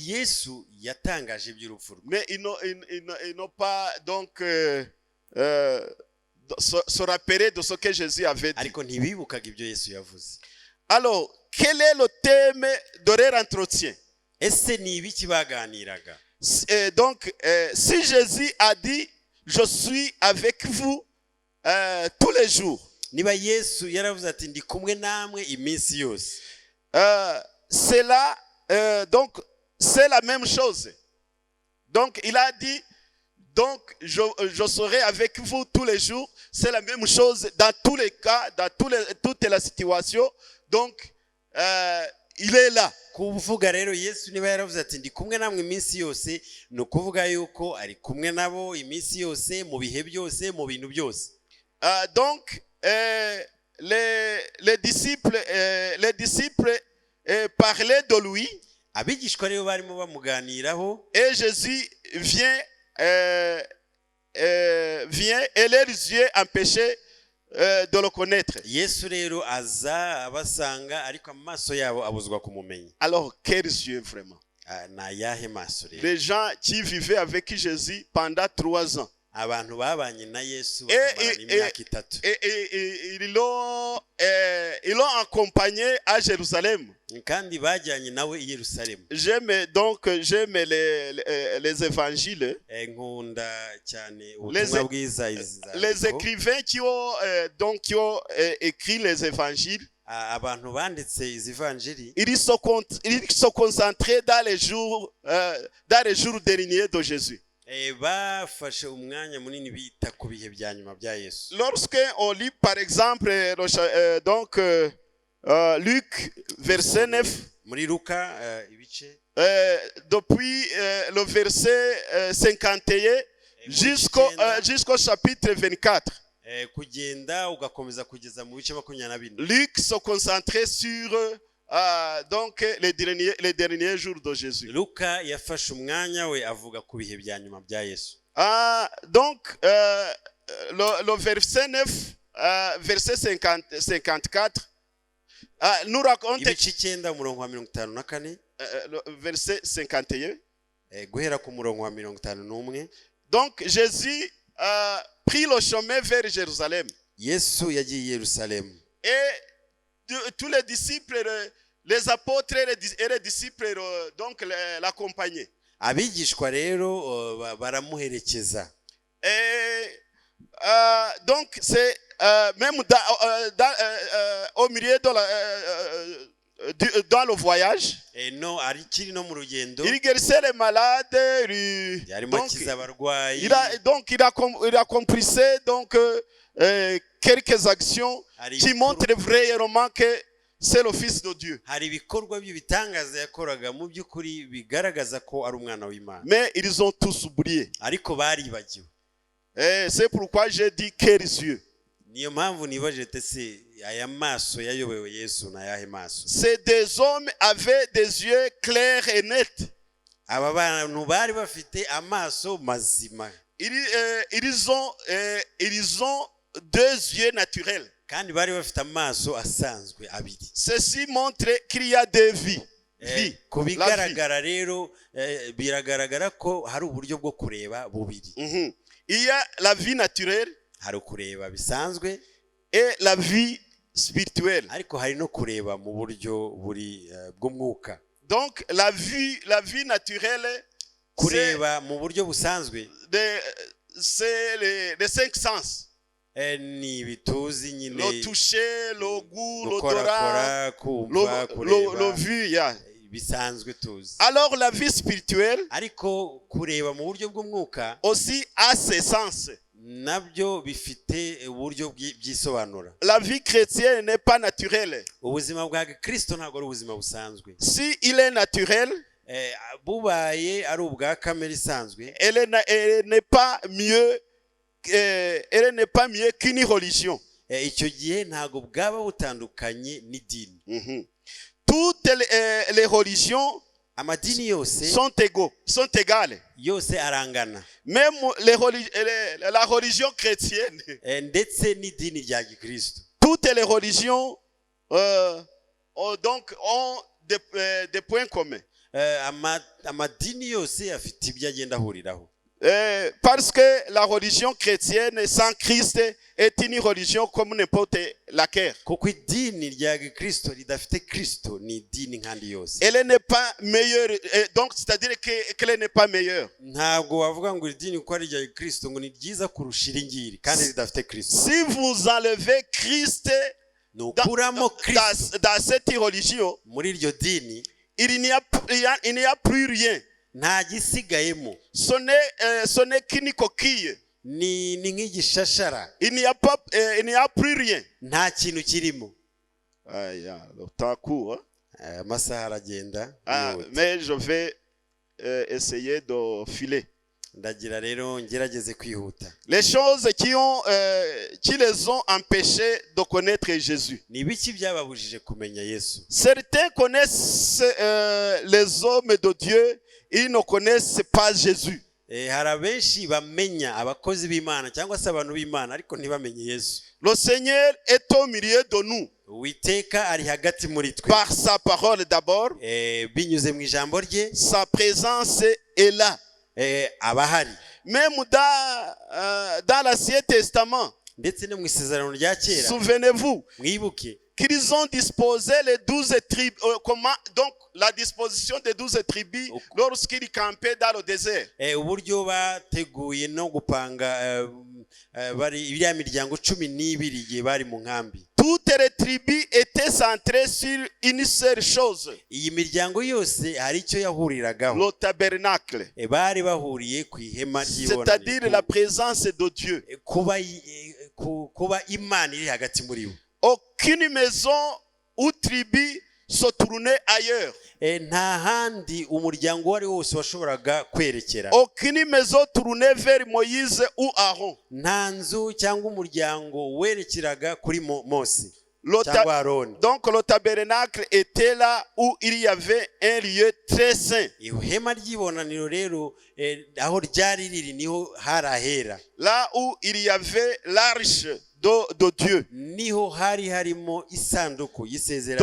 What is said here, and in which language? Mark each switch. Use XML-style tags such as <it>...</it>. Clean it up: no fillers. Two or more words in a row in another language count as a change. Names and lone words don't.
<fr>Mais ils n'ont pas donc se rappeler de ce que Jésus avait dit. Alors, quel est le thème de leur entretien? Donc, si Jésus a dit je suis avec vous tous les jours.</fr> <rw>niba yesu yaravuze ati ndi kumwe namwe iminsi yose,</rw> <fr>C'est là, donc c'est la même chose. Donc il a dit, donc je serai avec vous tous les jours. C'est la même chose dans tous les cas, dans toutes les situations. Donc il est là.</fr> <rw>kuvuga rero yesu niba yaravuze ati ndi kumwe namwe iminsi yose, ni ukuvuga yuko ari kumwe nabo iminsi yose, mu bihe byose, mu bintu byose.</rw> <fr>Donc les disciples parlaient de lui.</fr> <rw>Abigishwa rero barimo bamuganiraho,</rw> <fr>Et Jésus vient et leurs yeux empêchaient de le connaître.</fr> <rw>Yesu rero aza abasanga, ariko amaso yabo abuzwa kumumenya.</rw> <fr>Alors quels yeux vraiment?</fr> <rw>Na yahe maso rero?</rw> <fr>Les gens qui vivaient avec Jésus pendant 3 ans.</fr> <rw>Abantu babanye na Yesu bakamara imyaka 3.</rw> <fr>Et ils l'ont accompagné à Jérusalem.</fr> <rw>Kandi bajyanye nawe i Yerusalemu.</rw> <fr>J'aime les évangiles.</fr> <rw>Nkunda cyane ubutumwa bwiza.</rw> <fr>Les écrivains qui ont écrit les évangiles,</fr> <rw>abantu banditse izi evanjili,</rw> <fr>ils se concentraient dans les jours derniers de Jésus.</fr> <rw>bafashe umwanya munini bita ku bihe bya nyuma bya Yesu.</rw> <fr>Lorsque on lit par exemple Luc verset 9,</fr> <rw>muri Luka ibice</rw> <fr>depuis le verset 51 jusqu'au chapitre 24.</fr> <rw>Kugenda ugakomeza kugeza mu bice 24.</rw> <fr>Luc se concentrait sur donc les derniers jours de Jésus.</fr> <rw>Luka yafashe umwanya we avuga ku bihe bya nyuma bya Yesu.</rw> <fr>Donc le verset 9, verset 54 nous raconte</fr> <rw>ibice 9 umurongo wa 54,</rw> <fr>le verset 51.</fr> <rw>Guhera ku murongo wa 51.</rw> <fr>Donc Jésus prit le chemin vers Jérusalem.</fr> <rw>Yesu yagiye i Yerusalemu.</rw> <fr>Et tous les disciples, les apôtres et les disciples donc l'accompagnaient.</fr> <rw>Abigishwa rero baramuherekeza.</rw> <fr>Et donc c'est même au milieu dans le voyage,</fr> <rw>No arikiri no mu rugendo,</rw> <fr>il guérissait les malades. Donc il accomplissait donc quelques actions qui montrent vraiment que c'est le Fils de Dieu.</fr> <rw>hari ibikorwa by'ibitangaza yakoraga mu by'ukuri bigaragaza ko ari umwana w'Imana.</rw> <fr>Mais ils ont tous oublié.</fr> <rw>Ariko baribagiwe.</rw> <fr>Et c'est pourquoi j'ai dit quels yeux.</fr> <rw>Niyo mpamvu nibaje tese aya maso yayobewe Yesu na yahe maso.</rw> <fr>Ces deux hommes avaient des yeux clairs et nets.</fr> <rw>Aba bantu bari bafite amaso mazima.</rw> <fr>Ils ont 2 yeux naturels.</fr> <rw>Kandi bari bafite amaso asanzwe abiri.</rw> <fr>Ceci montre qu'il y a 2 vies.</fr> <rw>Kubigaragara rero biragaragara ko hari uburyo bwo kureba bubiri.</rw> <fr>Il y a la vie naturelle,</fr> <rw>hari kureba bisanzwe,</rw> <fr>et la vie spirituelle.</fr> <rw>Ariko hari no kureba mu buryo buri bw'umwuka.</rw> <fr>Donc la vie naturelle,</fr> <rw>kureba mu buryo busanzwe,</rw> <fr>c'est les 5 sens.</fr> <rw>Ni bituzi nyine,</rw> <fr>Le toucher, le goût, l'odorat, le vu, yeah.</fr> <rw>Bisanzwe tuzi.</rw> <fr>Alors la vie spirituelle,</fr> <rw>ariko kureba mu buryo bw'umwuka</rw> <fr>aussi a ses sens.</fr> <rw>Nabyo bifite uburyo byisobanura.</rw> <fr>La vie chrétienne n'est pas naturelle.</fr> <rw>Ubuzima bwa Kristo ntabwo ari ubuzima busanzwe.</rw> <fr>Si il est naturel,</fr> <rw>bubaye ari ubwa kamere isanzwe,</rw> <fr>elle n'est pas mieux qu'une religion.</fr> <rw>Icyo gihe ntabwo bwaba butandukanye n'idini.</rw> <fr>Toutes les religions</fr> <rw>amadini yose</rw> <fr>sont égales.</fr> <rw>Yose arangana.</rw> <fr>Même la religion chrétienne.</fr> <rw>Ndetse n'idini rya Gikristo.</rw> <fr>Toutes les religions ont des points communs.</fr> <rw>Amadini yose afite ibyo agenda ahuriraho.</rw> <fr>Parce que la religion chrétienne sans Christ est une religion comme n'importe laquelle.</fr> <rw>kuko idini rya gikristo ridafite kristo ni idini nk'andi yose.</rw> <fr>Elle n'est pas meilleure, donc c'est-à-dire qu'elle n'est pas meilleure.</fr> <rw>Ntabwo wavuga ngo idini uko ari rya gikristo ngo ni ryiza kurusha iringiri kandi ridafite kristo.</rw> <fr>Si vous enlevez Christ dans cette religion,</fr> <rw>muri iryo dini</rw> <fr>il n'y a plus rien.</fr> <rw>nta gisigayemo.</rw> <fr>Ce n'est qu'une coquille.</fr> <rw>ni nk'igishashara.</rw> <fr>Il n'y a plus rien.</fr> <rw>nta kintu kirimo.</rw> <fr>Le temps court.</fr> <rw>Amasaha aragenda.</rw> <fr>Mais je vais essayer de filer.</fr> <rw>ndagira rero ngerageze kwihuta.</rw> <fr>Les choses qui les ont empêchés de connaître Jésus.</fr> <rw>ni biki byababujije kumenya Yesu?</rw> <fr>Certains connaissent les hommes de Dieu, ils ne connaissent pas Jésus.</fr> <rw>hari abenshi bamenya abakozi b'Imana cyangwa se abantu b'Imana ariko ntibamenye Yesu.</rw> <fr>Le Seigneur est au milieu de nous.</fr> <rw>Uwiteka ari hagati muri twe.</rw> <fr>Par sa parole d'abord.</fr> <rw>binyuze mu ijambo rye.</rw> <fr>Sa présence est là.</fr> <rw>abahari.</rw> <fr>Même dans l'Ancien Testament.</fr> <rw>ndetse no mu isezerano rya kera.</rw> <fr>Souvenez-vous.</fr> <rw>mwibuke</rw> <fr>qu'ils ont disposé les 12 tribus, donc la disposition des 12 tribus lorsqu'ils campaient dans le désert.</fr> <rw>uburyo bateguye no gupanga bari iriya miryango 12 igihe bari mu nkambi.</rw> <fr>Toutes les tribus étaient centrées sur une seule chose.</fr> <rw>iyi miryango yose hari icyo yahuriragaho.</rw> <fr>Le tabernacle.</fr> <rw>bari bahuriye ku ihema ry'ibonaniro.</rw> <fr>C'est-à-dire la présence de Dieu.</fr> <rw>kuba Imana iri hagati muri bo.</rw> <fr>Aucune maison ou tribu se tournait ailleurs.</fr> <rw>nta handi umuryango wari wose washoboraga kwerekera.</rw> <fr>Aucune maison tournait vers Moïse ou Aaron.</fr> <rw>nta nzu cyangwa umuryango werekeraga kuri Mose.</rw> <fr>Donc le tabernacle était là où il y avait un lieu très saint.</fr> <rw>ihema ry'ibonaniro rero aho ryari riri niho harahera.</rw> <fr>Là où il y avait l'arche de Dieu.</fr> <rw>niho hari harimo isanduku y'isezerano.</rw>